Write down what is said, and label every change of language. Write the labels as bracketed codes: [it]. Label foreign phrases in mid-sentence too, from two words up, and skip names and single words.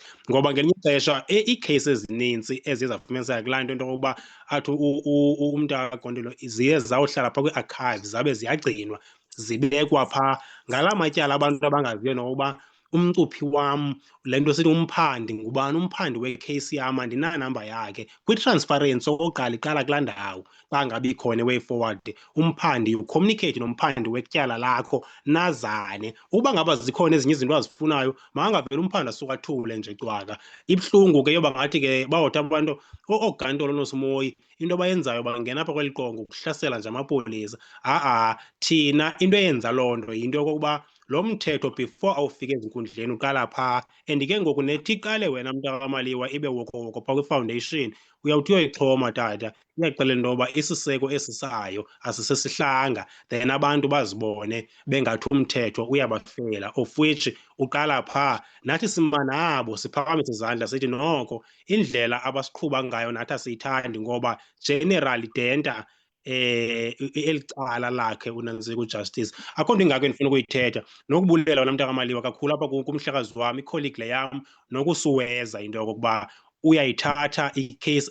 [xh] Ngoba ngelinye ixesha iikheyisi ezinintsi eziye zafumaniseka kulaa nto yokuba athi umntakagondolo ziye zawuhlala phaa kwi-archives zabe ziyagcinwa zibekwa phaa ngalaa matyala abantu abangaziyo nokuba umcuphi wam le nto sithi umphandi ngubani, umphandi wekheyisi yam andinanamba yakhe. Kwi-transparency okokuqala iqala kulaa ndawo xa ngabe ikhona i- [en] way forward. [xh] Umphandi ucommunicate nomphandi wetyala lakho nazane. Uba ngaba zikhona ezinye izinto azifunayo makangavele umphandi asuke athule nje cwaka. Ibuhlungu ke yoba ngathi ke bawothi abantu oogantolo noSimoyi into abayenzayo bangena apha kweli qongo ukuhlasela nje amapolisa. Thina into eyenza loo nto yinto yokokuba lo mthetho before awufike ezinkundleni uqala phaa, and ke ngoku nethi iqale wena mntakamaliwa ibe wokowoko phaa kwi-foundation uyawuthi uyoyixhoma tata, iyaxelela into yoba isiseko esi sayo asisesihlanga, then abantu bazibone bengathi umthetho uyabafela, [en] of which [xh] uqala phaa. Nathi sima nabo siphakamise izandla sithi noko indlela abasiqhuba ngayo nathi asiyithandi ngoba generally denta eli cala lakhe uNantsika uJustice. Akho nto ingako endifuna ukuyithetha nokubulela wena mntakamaliwa kakhulu apha kumhlekazi wam, ikholigi le yam, nokusuweza into yokokuba uyayithatha ikheyisi.